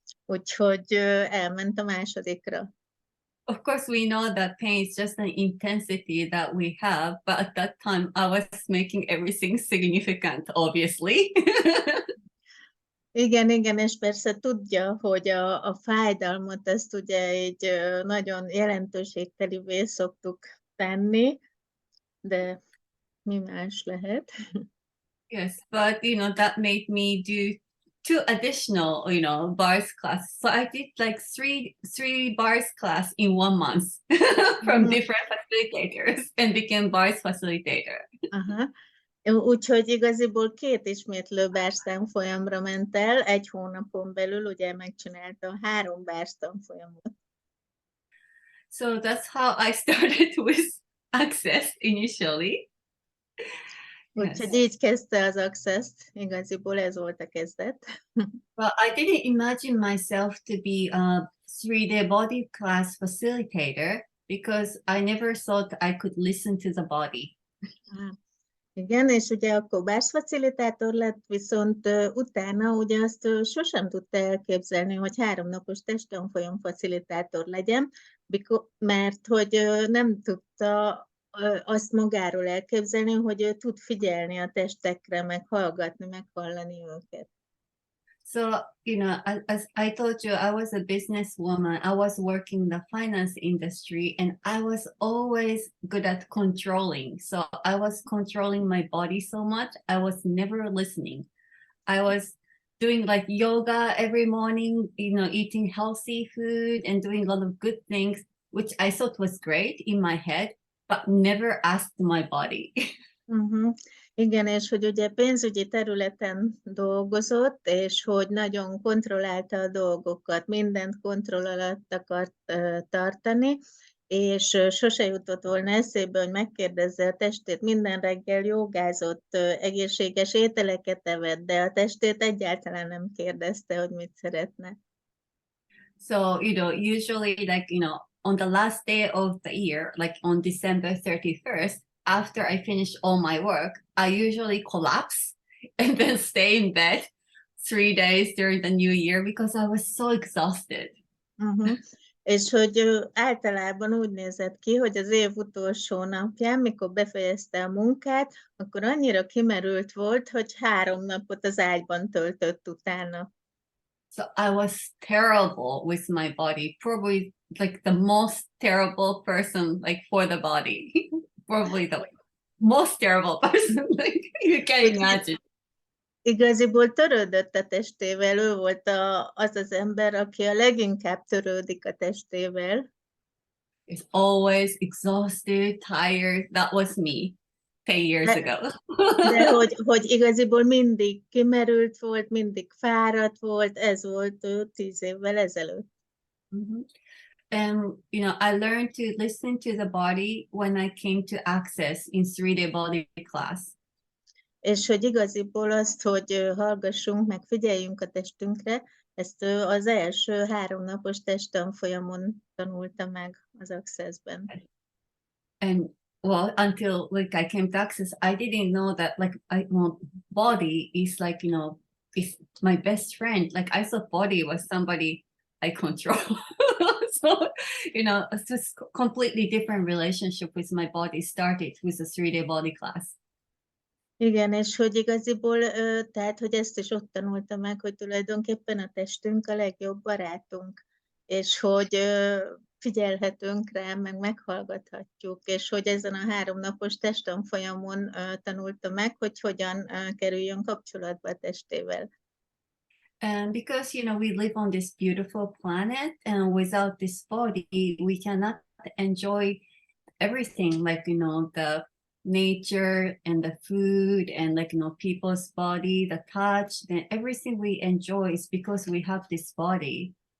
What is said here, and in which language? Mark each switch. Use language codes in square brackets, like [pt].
[hu] Úgyhogy elment a másodikra. [en] Of course, we know that pain is just an intensity that we have, but at that time I was making everything significant, obviously. [hu] Igen, és persze tudja, hogy a fájdalmat ezt ugye így nagyon jelentőségtelivé szoktuk tenni, de mi más lehet? [en] Yes, but that made me do 2 additional, bars class. So I did like three bars class in 1 month from different facilitators and became bars facilitator. Aha. [hu] Úgyhogy igaziból 2 ismétlő bárs tanfolyamra ment el, 1 hónapon belül ugye megcsinálta 3 bárs tanfolyamot. [en] So that's how I started with Access initially. [hu] Úgyhogy így kezdte az Access-t, igaziból ez volt a kezdet. [en] Well, I didn't imagine myself to be a 3D body class facilitator because I never thought I could listen to the body. [hu] Igen, és ugye akkor bársfacilitátor lett, viszont utána ugye azt sosem tudta elképzelni, hogy 3 napos testtanfolyam facilitátor legyen, mert hogy nem tudta azt magáról elképzelni, hogy ő tud figyelni a testekre, meg hallgatni, meg hallani őket. [en] So, as I told you, I was a businesswoman. I was working in the finance industry and I was always good at controlling. So I was controlling my body so much. I was never listening. I was doing like yoga every morning, eating healthy food and doing a lot of good things, which I thought was great in my head, but never asked my body. [hu] Igen, és hogy ugye pénzügyi területen dolgozott, és hogy nagyon kontrollálta a dolgokat, mindent kontroll alatt akart tartani, és sose jutott volna eszébe, hogy megkérdezze a testét, minden reggel jogázott, egészséges ételeket evett, de a testét egyáltalán nem kérdezte, hogy mit szeretne. [en] So, usually on the last day of the year, like on December 31st, after I finish all my work, I usually collapse and then stay in bed 3 days during the new year because I was so exhausted. [hu] És hogy általában úgy nézett ki, hogy az év utolsó napján, mikor befejezte a munkát, akkor annyira kimerült volt, hogy 3 napot az ágyban töltött utána. [en] So I was terrible with my body, probably like the most terrible person like for the body. Probably the most terrible person, like you can imagine. [hu] Igaziból törődött a testével, ő volt az ember, aki a leginkább törődik a testével. [en] It's always exhausted, tired. That was me 10 years ago. [hu] De hogy igaziból mindig kimerült volt, mindig fáradt volt, ez volt ő 10 évvel ezelőtt. [en] And I learned to listen to the body when I came to Access in 3D body class. [hu] És hogy igaziból azt, hogy hallgassunk, meg figyeljünk a testünkre, ezt az első 3 napos testtanfolyamon tanulta meg az Accessben. [en] And well, until like I came to Access, I didn't know that like body is like, is my best friend. Like I thought body was somebody I control. So, it's just completely different relationship with my body started with a 3D body class. [hu] Igen, és hogy igaziból, tehát, hogy ezt is ott tanulta meg, hogy tulajdonképpen a testünk a legjobb barátunk, és hogy figyelhetünk rá, meg meghallgathatjuk, és hogy ezen a 3 napos testtanfolyamon tanulta meg, hogy hogyan kerüljön kapcsolatba a testével. [en] And because, we live on this beautiful planet, and without this body, we cannot enjoy everything, like, the nature and the food and, like, people's body, the touch, then everything we enjoy is because we have this body.